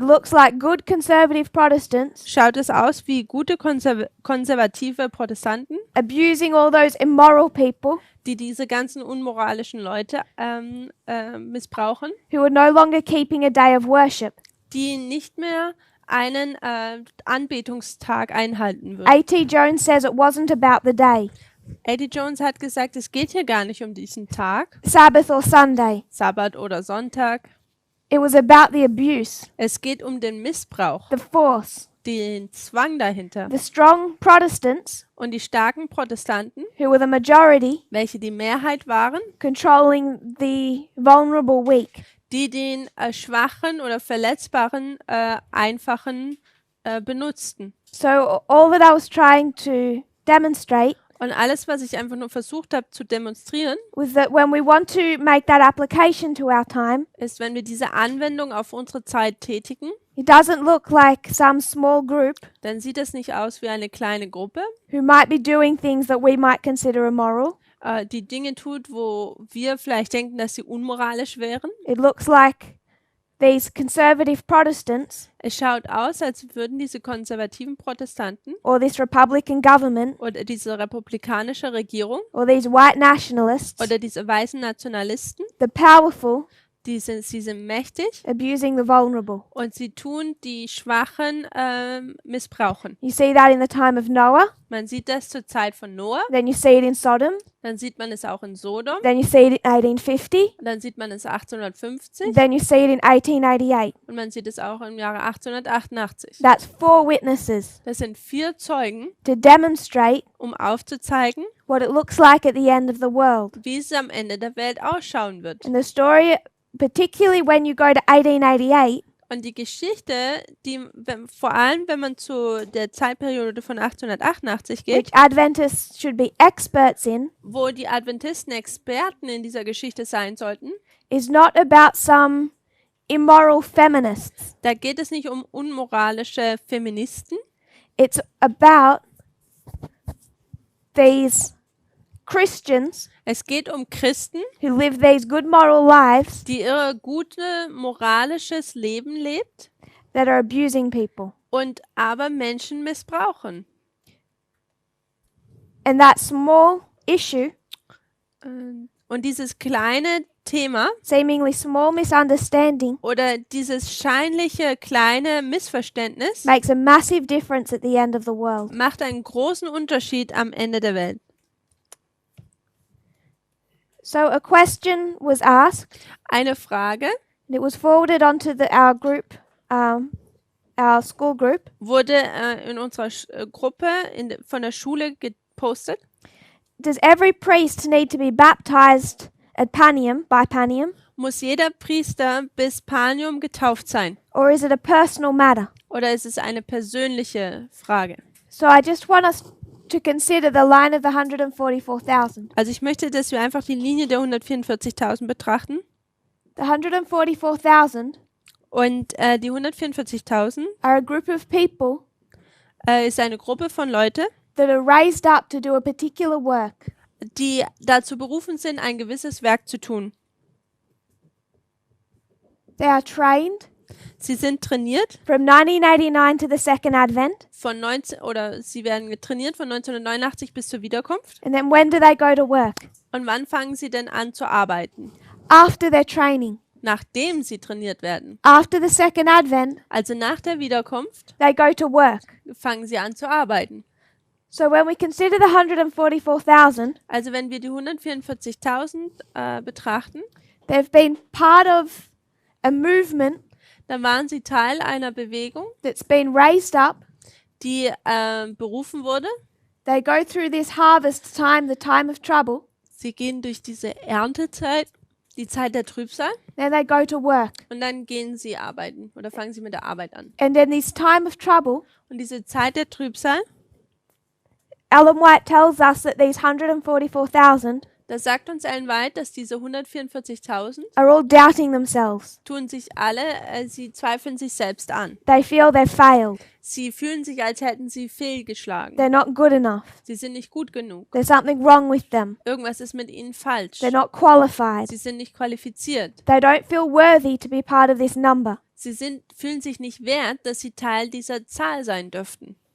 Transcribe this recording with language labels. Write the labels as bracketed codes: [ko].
[en] it looks like good conservative Protestants [de] schaut es aus wie gute konservative Protestanten, [en] abusing all those immoral people [de] die diese ganzen unmoralischen Leute missbrauchen, [en] who were no longer keeping a day of worship. [de] die nicht mehr einen Anbetungstag einhalten würden. [en] A.T. Jones says it wasn't about the day, [de] Eddie Jones hat gesagt, es geht hier gar nicht um diesen Tag, [en] Sabbath or Sunday. [de] Sabbat oder Sonntag. [en] It was about the abuse, [de] Es geht um den Missbrauch, [en] the force. [de] den Zwang dahinter. [en] The strong Protestants, [de] Und die starken Protestanten, [en] who were the majority, [de] welche die Mehrheit waren, [en] controlling the vulnerable weak. [de] die den schwachen oder verletzbaren Einfachen benutzten. [en] So all that I was trying to demonstrate [de] Und alles, was ich einfach nur versucht habe zu demonstrieren, [en] was that when we want to make that application to our time, [de] ist, wenn wir diese Anwendung auf unsere Zeit tätigen, [en] it doesn't look like some small group [de] dann sieht es nicht aus wie eine kleine Gruppe, [en] who might be doing things that we might consider immoral. [de] die Dinge tut, wo wir vielleicht denken, dass sie unmoralisch wären. [en] It looks like these conservative Protestants [de] Es schaut aus, als würden diese konservativen Protestanten [en] or this Republican government [de] oder diese republikanische Regierung [en] or these white nationalists, [de] oder diese weißen Nationalisten, [en] the powerful, [de] sie sind mächtig [en] abusing the vulnerable. [de] und sie tun die Schwachen missbrauchen. [en] You see that in the time of Noah, [de] Man sieht das zur Zeit von Noah, [en] then you see it in Sodom, [de] dann sieht man es auch in Sodom, [en] then you see it in 1850, [de] dann sieht man es 1850 [en] then you see it in 1888. [de] und man sieht es auch im Jahre 1888. [en] That's 4 witnesses [de] Das sind 4 Zeugen, [en] to demonstrate [de] um aufzuzeigen, [en] what it looks like at the end of the world. [de] wie es am Ende der Welt ausschauen wird. [en] And the story, particularly when you go to 1888, [de] Und die Geschichte, vor allem wenn man zu der Zeitperiode von 1888 geht, [en] which Adventists should be experts in, [de] wo die Adventisten Experten in dieser Geschichte sein sollten, [en] is not about some immoral feminists. [de] Da geht es nicht um unmoralische Feministen. [en] It's about these Christians [de] Es geht um Christen, [en] who live these good moral lives [de] die ihr gute moralisches Leben lebt [en] that are abusing people. [de] und aber Menschen missbrauchen. [en] And that small issue, [de] Und dieses kleine Thema [en] seemingly small misunderstanding, [de] oder dieses scheinliche kleine Missverständnis [en] makes a massive difference at the end of the world. [de] macht einen großen Unterschied am Ende der Welt. [en] So a question was asked, [de] Eine Frage [en] and it was forwarded onto our group, our school group. [de] wurde in unserer Gruppe von der Schule gepostet. [en] Does every priest need to be baptized at Panium, by Panium, [de] Muss jeder Priester bis Panium getauft sein? [en] or is it a personal matter? [de] Oder ist es eine persönliche Frage? [en] So I just want us to consider the line of the 144,000. [de] Also ich möchte, dass wir einfach die Linie der 144.000 betrachten. [en] The 144,000 [de] Und die 144.000 [en] are a group of people [de] ist eine Gruppe von Leuten, [en] that are raised up to do a particular work. [de] die dazu berufen sind, ein gewisses Werk zu tun. [en] They are trained [de] Sie sind trainiert [en] from 1989 to the second advent. [de] sie werden trainiert von 1989 bis zur Wiederkunft. [en] And then when do they go to work? [de] Und wann fangen sie denn an zu arbeiten? [en] After their training. [de] Nachdem sie trainiert werden. [en] After the second advent, [de] Also nach der Wiederkunft [en] they go to work. [de] fangen sie an zu arbeiten. [en] So when we consider the 144,000, [de] Also wenn wir die 144.000 betrachten, [en] they've been part of a movement [de] dann waren sie Teil einer Bewegung, [en] that's been raised up. [de] die berufen wurde. [en] They go through this harvest time, the time of trouble. [de] Sie gehen durch diese Erntezeit, die Zeit der Trübsal, [en] Then they go to work. [de] und dann gehen sie arbeiten oder fangen sie mit der Arbeit an. [en] And in this time of trouble, [de] Und diese Zeit der Trübsal, [en] Ellen White tells us that these 144,000 [de] da sagt uns Ellen White, dass diese 144.000 [en] are all doubting themselves. [de] tun sich alle, sie zweifeln sich selbst an. [en] They feel they've failed. [de] Sie fühlen sich, als hätten sie fehlgeschlagen. [en] They're not good enough. [de] Sie sind nicht gut genug. [en] There's something wrong with them. [de] Irgendwas ist mit ihnen falsch. [en] They're not qualified. [de] Sie sind nicht qualifiziert. [en] They don't feel worthy to be part of this number. [de] Sie fühlen sich nicht wert, dass sie Teil dieser Zahl sein dürften.